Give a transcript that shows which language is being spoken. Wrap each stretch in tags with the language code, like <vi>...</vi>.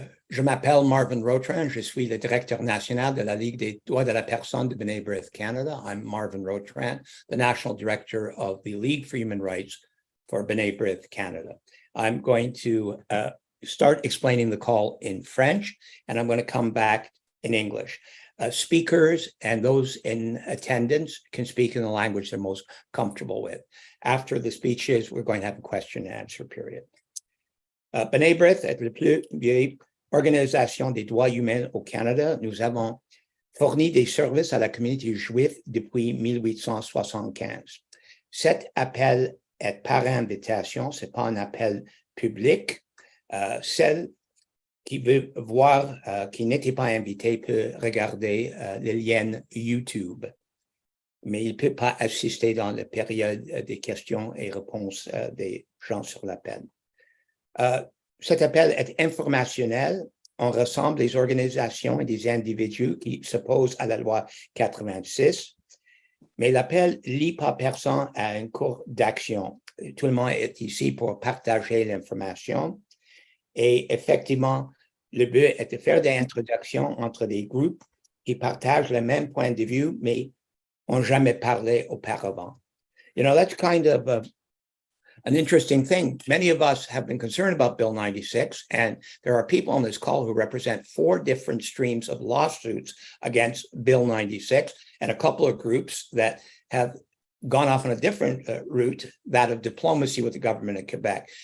<fr>Je m'appelle Marvin Rotran, je suis le directeur national de la Ligue des droits de la personne de Brith Canada.</fr> <en>I'm Marvin Rotran, the national director of the League for Human Rights for Brith Canada. I'm going to start explaining the call in French, and I'm going to come back in English. Speakers and those in attendance can speak in the language they're most comfortable with. After the speeches, we're going to have a question and answer period.</en> <fr>Brith est la plus vieille organisation des droits humains au Canada. Nous avons fourni des services à la communauté juive depuis 1875. Cet appel est par invitation, ce n'est pas un appel public. Celle qui veut voir, qui n'était pas invité, peut regarder le lien YouTube. Mais il ne peut pas assister dans la période des questions et réponses des gens sur l'appel. Cet appel est informationnel. On rassemble des organisations et des individus qui s'opposent à la loi 86, mais l'appel ne lie pas personne à une cour d'action. Tout le monde est ici pour partager l'information. Et effectivement, le but est de faire des introductions entre des groupes qui partagent le même point de vue, mais n'ont jamais parlé auparavant.</fr> <en>You know, that's kind of an interesting thing. Many of us have been concerned about Bill 96, and there are people on this call who represent 4 different streams of lawsuits against Bill 96, and a couple of groups that have gone off on a different route, that of diplomacy with the government of Quebec.</en>